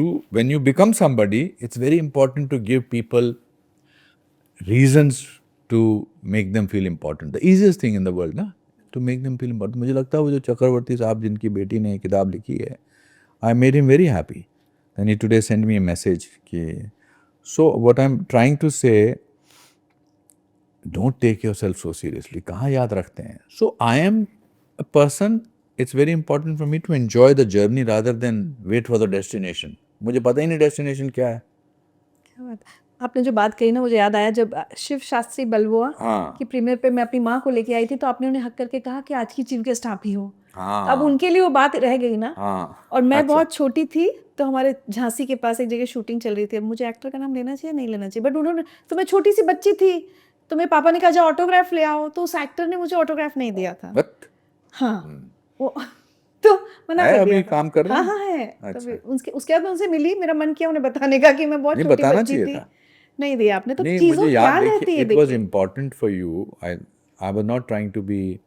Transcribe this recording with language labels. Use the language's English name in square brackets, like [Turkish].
[English] when you become somebody, it's very important to give people reasons to make them feel important. The easiest thing in the world, ना, to make them feel important. [Hindi] मुझे लगता है वो जो चक्रवर्ती साहब जिनकी बेटी ने किताब लिखी है, [English] I made him very happy. Then he today sent me a message कि, so what I'm trying to say, don't take yourself so seriously. [Hindi] कहाँ याद रखते हैं? [English] So I am a person, it's very important for me to enjoy the journey rather than wait for the destination. [Hindi] मुझे पता ही नहीं destination क्या है. क्या बात, आपने जो बात कही ना, मुझे याद आया जब शिव शास्त्री बलुआ की प्रीमियर पे मैं अपनी माँ को लेके आई थी, तो आपने उन्हें हक करके कहा कि आज की चीफ गेस्ट आप ही हो. तो अब उनके लिए वो बात रह गई ना. और मैं बहुत छोटी थी, तो हमारे झांसी के पास एक जगह शूटिंग चल रही थी. अब मुझे एक्टर का नाम लेना चाहिए नहीं लेना चाहिए, बट उन्होंने, तो मैं छोटी सी बच्ची थी, तो मेरे पापा ने कहा जाओ ऑटोग्राफ ले आओ, तो उस एक्टर ने मुझे ऑटोग्राफ नहीं दिया था. हाँ, वो तो मना कर दिया था. काम कर रहे हैं. हाँ है. तो उसके बाद मैं उनसे मिली, मेरा मन किया उन्हें बताने का कि मैं बहुत छोटी बच्ची थी. नहीं दिया आपने. तो चीजों क्या रहती है. [English] It was important for you. I was not trying to be.